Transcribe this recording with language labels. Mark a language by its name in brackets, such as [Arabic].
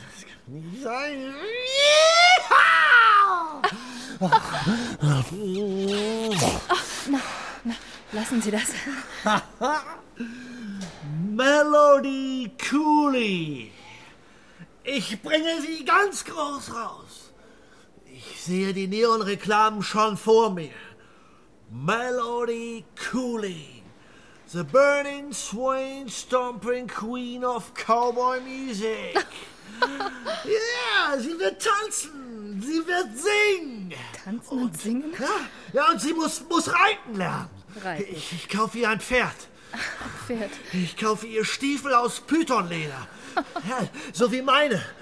[German] Das kann nicht sein. Na, lassen Sie das. Melody Cooley, ich bringe Sie ganz groß raus. Ich sehe die Neonreklamen schon vor mir. [English] Melody Cooley, the burning, swaying, stomping queen of cowboy music. [German] Yeah, sie wird tanzen, sie wird singen. Tanzen und singen? Ja, und sie muss reiten lernen. Reiten. Ich kaufe ihr ein Pferd. Pferd? Ich kaufe ihr Stiefel aus Pythonleder. Ja, so wie meine.